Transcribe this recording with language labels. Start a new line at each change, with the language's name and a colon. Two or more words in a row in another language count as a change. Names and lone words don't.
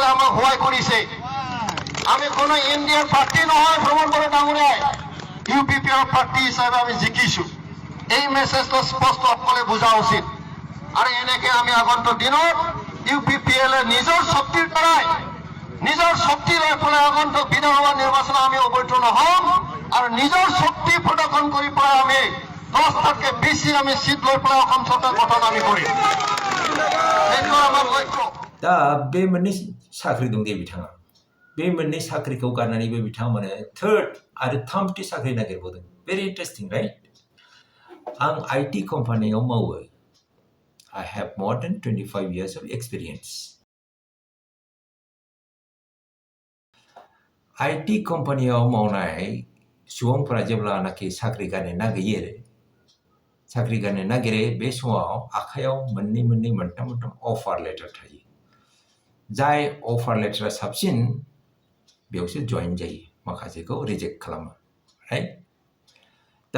Assamese: আমার হোয়াই করিছে আমি কোন
English: Indian party
Assamese: নহয় ভ্রমণ করে ডাঙুরাই UPPL পার্টি হিসাবে আমি জিকিছো এই মেসেজটো স্পষ্ট সকলে বুঝা উচিত আর এনেকে আমি আগন্তুক দিনত UPPL এর নিজের শক্তির দ্বারাই নিজের শক্তি লৈ পেলাই আগন্তুক বিধানসভা নির্বাচন আমি অবতীর্ণ হম আর নিজের শক্তি প্রদর্শন করে পেলাই আমি 10টাকে বেশি আমি সিট লৈ পেলাই অসম সরকার গঠন আমি করি এইটো আমার লক্ষ্য
Bodo: दा बे मोननै साख्रि दं दे बिथाङा बे मोननै साख्रिखौ गारनानैबो बिथाङा माने थर्ड आरो थामथि साख्रि नागिरबावदों
English: very interesting
Bodo: राइट आं IT कम्पानियाव मावो
English: I have more than 25 years of experience
Bodo: IT कम्पानियाव मावनाय सुबुंफोरा जेब्लानाखि साख्रि गारनो नागिरो बे समाव आखायाव मोननै मोनथाम
English: offer letter
Bodo: थायो जाय
English: offer letter
Bodo: साबसिन बेयावसो जइन जायो माखासेखौ रिजेक्ट खालामो राइट दा